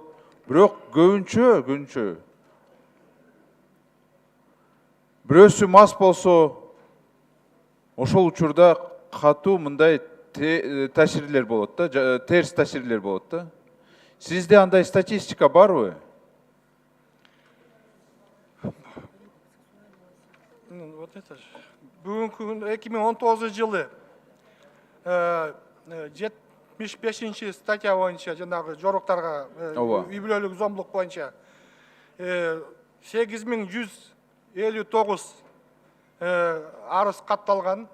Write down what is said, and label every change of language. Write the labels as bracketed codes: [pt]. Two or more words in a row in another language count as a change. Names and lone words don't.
[ky] Бирок көбүнчө бирөөсү мас болсо, ошол учурда катуу мындай таасирлер болот да, терс таасирлер болот да. Сизде андай статистика барбы? [ru] Вот это же. [ky] Бүгүнкү күн 2019 жылы 75 статья боюнча жанагы жоруктарга үй бүлөлүк зомбулук боюнча 8159 арыз катталган.